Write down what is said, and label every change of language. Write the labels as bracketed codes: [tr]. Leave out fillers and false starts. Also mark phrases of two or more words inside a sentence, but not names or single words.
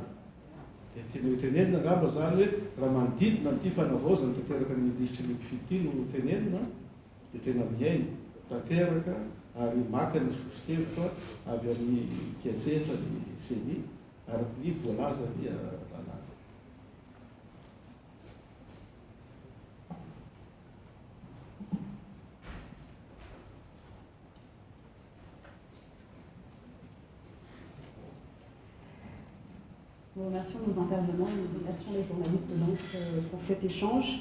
[mg] Dia tena tenenina angamba zany hoe raha manodidina n'ity fanavaozana tanteraka ny lisitry ny mpifidy no tenenina, dia tena mihaino tanteraka ary maka ny sosokevitra avy amin'ny mpiasetra ny CENI araky ny voalaza ny lalàna. [fr] Nous remercions nos intervenants, nous remercions les journalistes donc, pour cet échange.